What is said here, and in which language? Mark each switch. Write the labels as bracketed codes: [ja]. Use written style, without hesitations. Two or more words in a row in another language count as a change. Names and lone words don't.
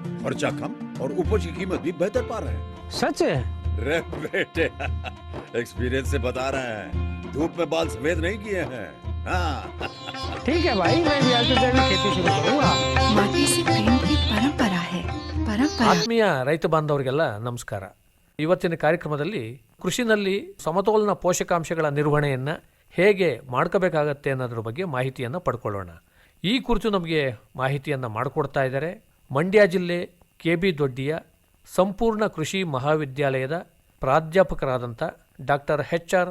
[hi] खर्चा कम और उपज की कीमत भी बेहतर पा रहे हैं. सच है? रे बेटे, एक्सपीरियंस से बता रहे हैं. धूप में बाल सफेद नहीं किए हैं. हाँ. ठीक है भाई, मैं भी आज से जैविक खेती शुरू करूंगा. माटी से प्रेम की परंपरा है. परंपरा. [kn] ಆತ್ಮೀಯ ರೈತ ಬಾಂಧವರಿಗೆಲ್ಲ ನಮಸ್ಕಾರ. ಇವತ್ತಿನ ಕಾರ್ಯಕ್ರಮದಲ್ಲಿ ಕೃಷಿನಲ್ಲಿ ಸಮತೋಲನ ಪೋಷಕಾಂಶಗಳ ನಿರ್ವಹಣೆಯನ್ನು ಹೇಗೆ ಮಾಡ್ಕೋಬೇಕಾಗತ್ತೆ ಅನ್ನೋದ್ರ ಬಗ್ಗೆ ಮಾಹಿತಿಯನ್ನು ಪಡ್ಕೊಳ್ಳೋಣ. ಈ ಕುರಿತು ನಮಗೆ ಮಾಹಿತಿಯನ್ನು ಮಾಡಿಕೊಡ್ತಾ ಇದ್ದಾರೆ ಮಂಡ್ಯ ಜಿಲ್ಲೆ ಕೆ.ಬಿ. ದೊಡ್ಡಿಯ ಸಂಪೂರ್ಣ ಕೃಷಿ ಮಹಾವಿದ್ಯಾಲಯದ ಪ್ರಾಧ್ಯಾಪಕರಾದಂಥ ಡಾಕ್ಟರ್ ಎಚ್.ಆರ್.